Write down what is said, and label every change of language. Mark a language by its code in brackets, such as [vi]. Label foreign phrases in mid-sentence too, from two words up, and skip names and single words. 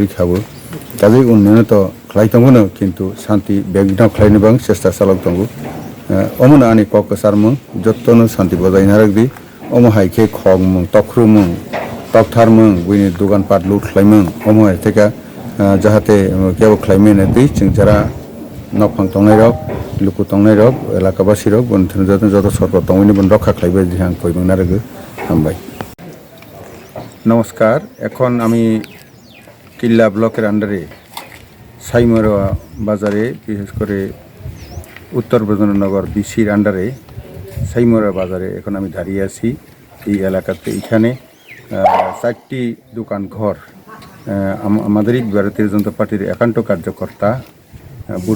[trk] खाबो काजै उन्नयन त खालायतंगुनो किन्तु शान्ति बेगना खालायनो बां चेष्टा चालक दंगु अमन आनि कक सारमु जत्तनो शान्ति बजायना राखदि अमहायखे खगमु तख्रुमु तकथारमु बुइनि दुकान पाट लुट खालायमु अमहाय थेका जाहाथे केबो खालायमेने दै जों जारा नफां तंनाय रक लुकु तंनाय रक एलाकाबासि रक बन्थन जत सरकार तंगैनि बन रक्षा खालायबाय जिहां कइमोना रागो हामबाय [bn] नमस्कार এখন আমি কিল্লা ব্লকের আন্ডারে সাইমারোয়া বাজারে বিশেষ করে উত্তর বজননগর বিসির আন্ডারে সাইমারোয়া বাজারে এখন আমি দাঁড়িয়ে আছি এই এলাকাতে এখানে 4টি দোকান ঘর আমাদেরই ভারতীয় জনতা পার্টির একান্ত কার্যকর্তা বুথ